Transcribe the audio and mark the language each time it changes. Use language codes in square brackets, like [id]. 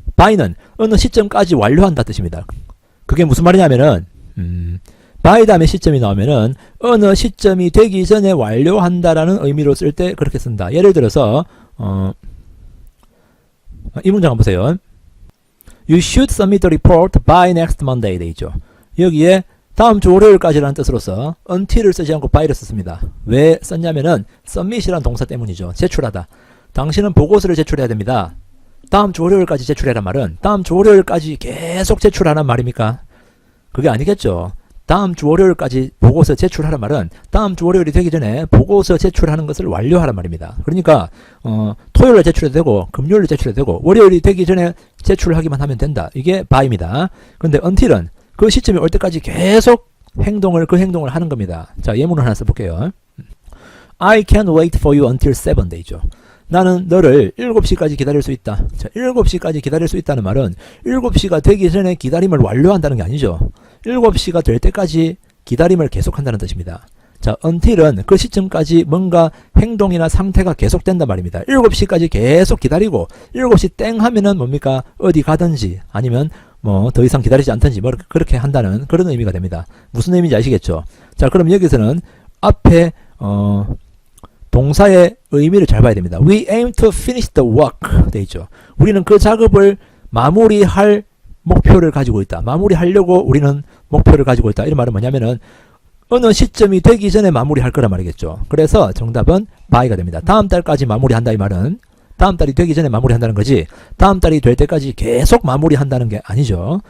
[ko] by는 어느 시점까지 완료한다 뜻입니다. 그게 무슨 말이냐면은 by 다음에 시점이 나오면은 어느 시점이 되기 전에 완료한다라는 의미로 쓸 때 그렇게 쓴다. 예를 들어서 이 문장 한번 보세요. [en] You should submit the report by next Monday [ko] 돼 있죠. 여기에 다음 주 월요일까지라는 뜻으로서 until을 쓰지 않고 by를 썼습니다. 왜 썼냐면은 submit이라는 동사 때문이죠. 제출하다. 당신은 보고서를 제출해야 됩니다. 다음 주 월요일까지 제출해란 말은 다음 주 월요일까지 계속 제출하란 말입니까? 그게 아니겠죠. 다음 주 월요일까지 보고서 제출하란 말은 다음 주 월요일이 되기 전에 보고서 제출하는 것을 완료하란 말입니다. 그러니까 토요일에 제출해도 되고 금요일에 제출해도 되고 월요일이 되기 전에 제출하기만 하면 된다. 이게 by입니다. 근데 until은 그 시점이 올 때까지 계속 그 행동을 하는 겁니다. 자, 예문을 하나 써볼게요. [en] I can't wait for you until 7 [ko] 데이죠. 나는 너를 7시까지 기다릴 수 있다. 자, 7시까지 기다릴 수 있다는 말은 7시가 되기 전에 기다림을 완료한다는 게 아니죠. 7시가 될 때까지 기다림을 계속한다는 뜻입니다. 자, until은 그 시점까지 뭔가 행동이나 상태가 계속된단 말입니다. 7시까지 계속 기다리고 7시 땡 하면은 뭡니까? 어디 가든지 아니면 뭐 더 이상 기다리지 않든지 뭐 그렇게 한다는 그런 의미가 됩니다. 무슨 의미인지 아시겠죠? 자, 그럼 여기서는 앞에 동사의 의미를 잘 봐야 됩니다. [en] We aim to finish the work [ko] 돼 있죠. 우리는 그 작업을 마무리할 목표를 가지고 있다. 마무리하려고 우리는 목표를 가지고 있다. 이런 말은 뭐냐면은 어느 시점이 되기 전에 마무리할 거란 말이겠죠. 그래서 정답은 by가 됩니다. 다음 달까지 마무리한다 이 말은 다음 달이 되기 전에 마무리한다는 거지 다음 달이 될 때까지 계속 마무리한다는 게 아니죠.